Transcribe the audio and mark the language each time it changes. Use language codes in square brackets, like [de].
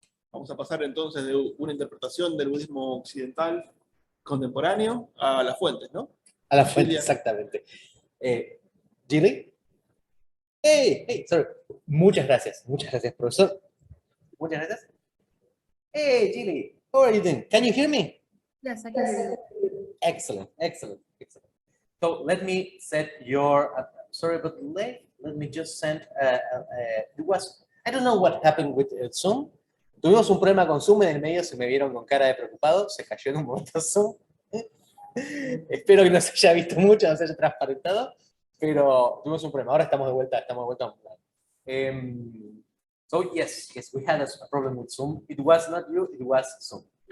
[es] Vamos a pasar entonces de una interpretación del budismo occidental contemporáneo a las fuentes, ¿no? A la fuente, Jillian. exactamente. [en] Jilly? Hey, sorry. [es] Muchas gracias, profesor. Muchas gracias. [en] Hey, Jilly, how are you doing? Can you hear me? Yes, I can hear you. Excellent. So let me set your, sorry, but let me just send, I don't know what happened with Zoom. [es] Tuvimos un problema con Zoom en el medio, se me vieron con cara de preocupado, se cayó en un momento Zoom. Espero que no se haya visto mucho, no se haya transparentado, pero tuvimos un problema. Ahora estamos de vuelta online. [en] So yes, we had a problem with Zoom. It was not you, it was Zoom.